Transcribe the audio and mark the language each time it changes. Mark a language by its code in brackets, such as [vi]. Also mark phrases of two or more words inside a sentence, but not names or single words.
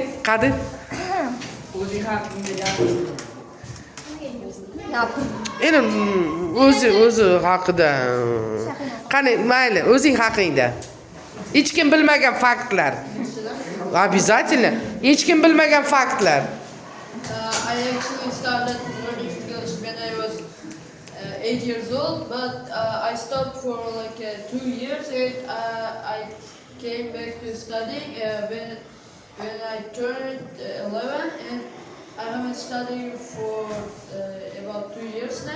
[uz] Qadi. Endi o'zi haqida. Qani, mayli, o'zing haqingda. Hech kim bilmagan faktlar. [ru] Обязательно. [uz] Hech kim bilmagan faktlar. [en] I actually started learning English when I was 8 years old, but I stopped for like 2 years, and I came back to studying when I turned 11, and I haven't studied for about 2 years now.